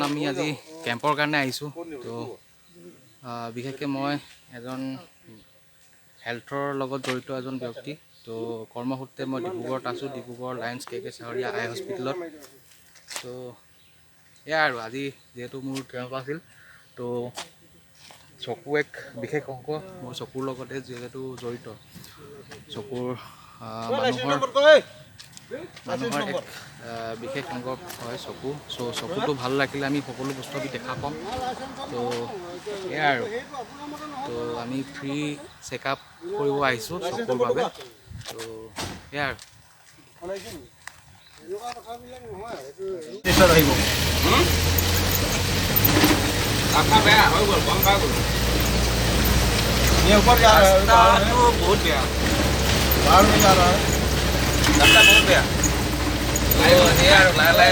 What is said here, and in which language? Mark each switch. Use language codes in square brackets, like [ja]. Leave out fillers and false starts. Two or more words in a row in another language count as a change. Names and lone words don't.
[as] আমি আজি কেম্পৰ কাৰণে আহিছোঁ তো বিশেষকৈ মই এজন হেল্থৰ লগত জড়িত এজন ব্যক্তি তো কৰ্মসূত্ৰে মই ডিব্ৰুগড়ত আছোঁ ডিব্ৰুগড় লায়ন্স কে চাহৰীয়া আই হস্পিটেলত তো এয়া আৰু আজি যিহেতু মোৰ কেম্প আছিল তো চকু এক বিশেষ অংশ মোৰ চকুৰ লগতে যিহেতু জড়িত চকুৰ মানুহৰ মানুহৰ এক বিশেষ অংগ হয় চকু। চ' চকুটো ভাল ৰাখিলে আমি সকলো বস্তু আমি দেখা পাম। তো এয়াই আৰু তো আমি [en] free checkup [as] কৰিব আহিছোঁ চকুৰ বাবে। তো এয়াই আৰু [sck] रास्ता बेया हो गल बंद हो गल [hi] ये ऊपर जा रहा है [sck] रास्ता तो बहुत बेया [hi] बाहर में जा रहा है [sck] रास्ता बहुत बेया आयो यार लाले